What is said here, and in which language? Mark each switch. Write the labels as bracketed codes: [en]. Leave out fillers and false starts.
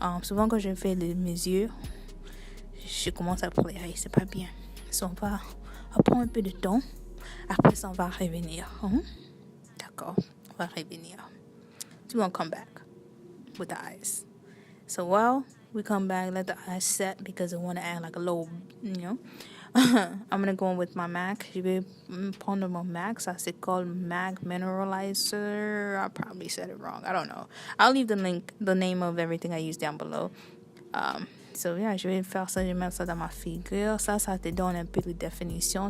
[fr] Souvent quand je fais mes yeux, je commence à pleurer. C'est pas bien. So on va prendre un peu de temps. Après ça, on va revenir. D'accord. On va revenir. [en] So we're going to come back with the eyes. So while we come back, let the eyes set because I want to add like a little, I'm going to go in with my MAC. [fr] Je vais prendre mon MAC. Ça, c'est called MAC Mineralizer. [en] I probably said it wrong. I don't know. I'll leave the name of everything I use down below. So, yeah, [fr] je vais faire ça. Je vais mettre ça dans ma figure. Ça te donne un peu de définition.